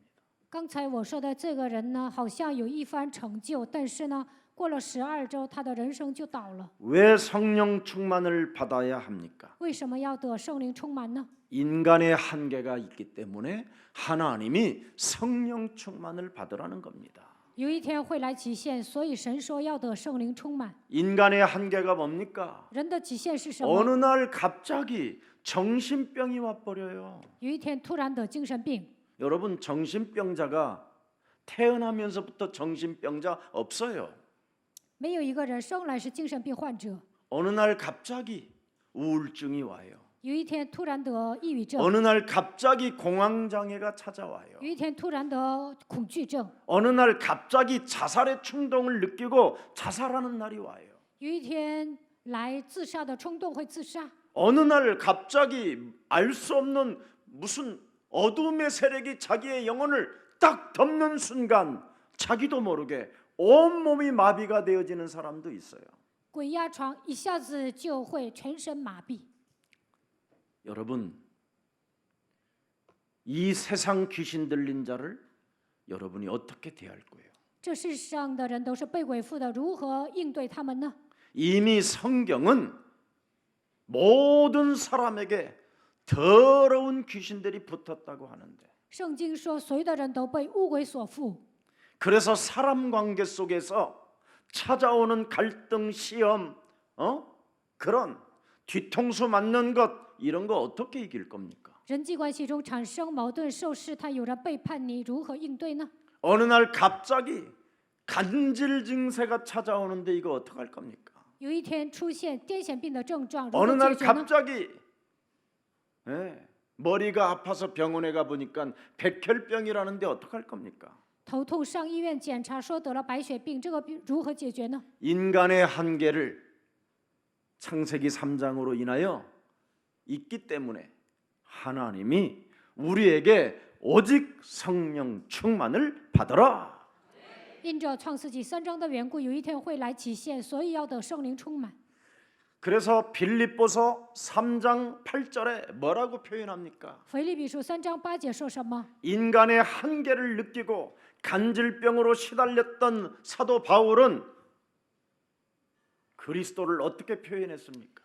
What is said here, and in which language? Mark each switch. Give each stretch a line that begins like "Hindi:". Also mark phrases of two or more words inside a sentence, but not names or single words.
Chinese: 刚才我说的这个人呢，好像有一番成就，但是呢，过了12周，他的人生就倒了。
Korean: 왜 성령 충만을 받아야 합니까?
Chinese: 为什么要得圣灵充满呢？
Korean: 인간의 한계가 있기 때문에 하나님이 성령 충만을 받으라는 겁니다.
Chinese: 有一天会来极限，所以神说要得圣灵充满。
Korean: 인간의 한계가 뭡니까?
Chinese: 人的极限是什么？
Korean: 어느 날 갑자기 정신병이 와버려요.
Chinese: 有一天突然得精神病。
Korean: 여러분, 정신병자가 태어나면서부터 정신병자 없어요.
Chinese: 没有一个人生来是精神病患者，
Korean: 어느 날 갑자기 우울증이 와요.
Chinese: 有一天突然得抑郁症，
Korean: 어느 날 갑자기 공황장애가 찾아와요.
Chinese: 有一天突然得恐惧症，
Korean: 어느 날 갑자기 자살의 충동을 느끼고 자살하는 날이 와요.
Chinese: 有一天来自杀的冲动会自杀，
Korean: 어느 날 갑자기 알 수 없는 무슨 어둠의 세력이 자기의 영혼을 딱 덮는 순간 자기도 모르게 온몸이 마비가 되어지는 사람도 있어요.
Chinese: 鬼压床一下子就会全身麻痹。
Korean: 여러분, 이 세상 귀신 들린 자를 여러분이 어떻게 대할 거예요?
Chinese: 这世上的人都是被鬼附的，如何应对他们呢？
Korean: 이미 성경은 모든 사람에게 더러운 귀신들이 붙었다고 하는데
Chinese: 圣经说，所有的人都被污鬼所附，
Korean: 그래서 사람 관계 속에서 찾아오는 갈등, 시험, 그런 뒤통수 맞는 것 이런 거 어떻게 이길 겁니까?
Chinese: 人际关系中产生矛盾、受试探，有人背叛你，如何应对呢？
Korean: 어느 날 갑자기 간질 증세가 찾아오는데 이거 어떡할 겁니까?
Chinese: 有一天出现癫痫病的症状，如
Korean: 어느
Chinese: 何
Korean: 날
Chinese: 解决呢？
Korean: 갑자기 머리가 아파서 병원에 가 보니까 백혈병이라는데 어떡할 겁니까?
Chinese: 头痛上医院检查说得了白血病，这个病如何解决呢？
Korean: 인간의 한계를 창세기 3장으로 인하여 있기 때문에 하나님이 우리에게 오직 성령 충만을 받아라.
Chinese: 因着创世纪3章的缘故，有一天会来极限，所以要得圣灵充满。
Korean: 그래서 빌립보서 3장 8절에 뭐라고 표현합니까?
Chinese: 腓立比书3章8节说什么？
Korean: 인간의 한계를 느끼고 간질병으로 시달렸던 사도 바울은 그리스도를 어떻게 표현했습니까?